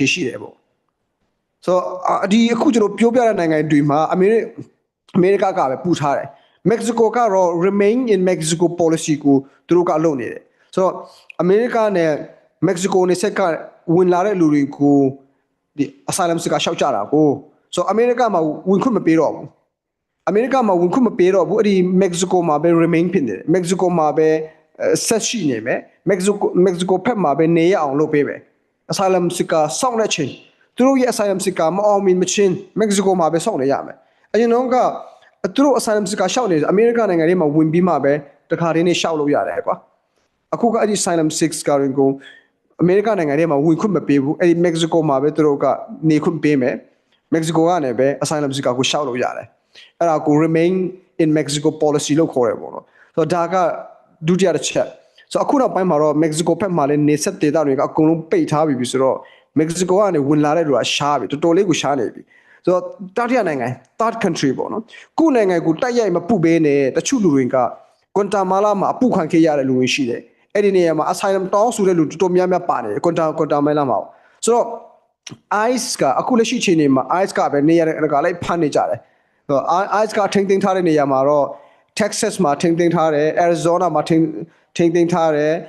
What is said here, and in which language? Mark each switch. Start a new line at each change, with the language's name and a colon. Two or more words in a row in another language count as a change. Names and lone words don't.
Burmese: ရှိတယ်ပေါ့ဆိုဒီအခုကျွန်တော်ပြောပြတဲ့နိုင်ငံတွေမှာအမေရိကကပဲပူထားတယ် Mexico ကတော့
English: remain in Mexico policy
Burmese: ကိုသူတို့ကလုပ်နေတယ်ဆိုတော့အမေရိကနဲ့ Mexico နဲ့ဆက်ကဝင်လာတဲ့လူတွေကိုဒီ
English: asylum seeker
Burmese: ရှောက်ကြတာကိုဆိုအမေရိကမှာဝင်ခွင့်မပေးတော့ဘူးအမေရိကမှာဝင်ခွင့်မပေးတော့ဘူးအဲ့ဒီ Mexico မှာပဲ remain ဖြစ်နေတယ် Mexico မှာပဲဆက်ရှိနေမယ် Mexico ဖက်မှာပဲနေရအောင်လုပ်ပေးမယ်
English: asylum seeker
Burmese: စောင့်တဲ့ချိန်သူတို့ရဲ့
English: asylum seeker
Burmese: မအောင်မြင်မချင်း Mexico မှာပဲစောင့်နေရမယ်အရင်တော့ကသူတို့
English: asylum seeker
Burmese: ရှောက်နေတယ်အမေရိကနိုင်ငံထဲမှာဝင်ပြီးမှပဲတခါတည်းနေရှောက်လို့ရတယ် ကွာအခုကအဲ့ဒီ
English: asylum seeker
Burmese: ကိုအမေရိကနိုင်ငံထဲမှာဝင်ခွင့်မပေးဘူးအဲ့ဒီ Mexico မှာပဲသူတို့ကနေခွင့်ပေးမယ် Mexico ကနေပဲ
English: asylum seeker
Burmese: ကိုရှောက်လို့ရတယ်အဲ့ဒါကို
English: remain in Mexico policy
Burmese: လို့ ခေါ်တယ်ပေါ့နော်ဆိုတော့ဒါကဒုတိယတစ်ချက်ဆိုအခုနောက်ပိုင်းမှာတော့ Mexico ဘက်မှာလည်းနေဆက်ဒေသတွေကအကုန်လုံးပိတ်ထားပြီဆိုတော့ Mexico ကနေဝင်လာတဲ့လူကရှားပြီတော်တော်လေးကိုရှားနေပြီဆိုတော့တတိယနိုင်ငံ
English: third country
Burmese: ပေါ့နော်ခုနိုင်ငံကိုတိုက်ရိုက်မပုပေးနဲ့တချို့လူတွေက Guatemala မှာအပုခံခဲ့ရတဲ့လူတွေရှိတယ်အဲ့ဒီနေရာမှာ asylum တောင်းဆိုတဲ့လူတော်တော်များများပါတယ် Guatemala မှာဆိုတော့ ICE ကအခုလက်ရှိအချိန်မှာ ICE ကပဲနေရာကလိုက်ဖမ်းနေကြတယ်ICE ကထိန်းသိမ်းထားတဲ့နေရာမှာတော့ Texas မှာထိန်းသိမ်းထားတယ် Arizona မှာထိန်းသိမ်းထားတယ်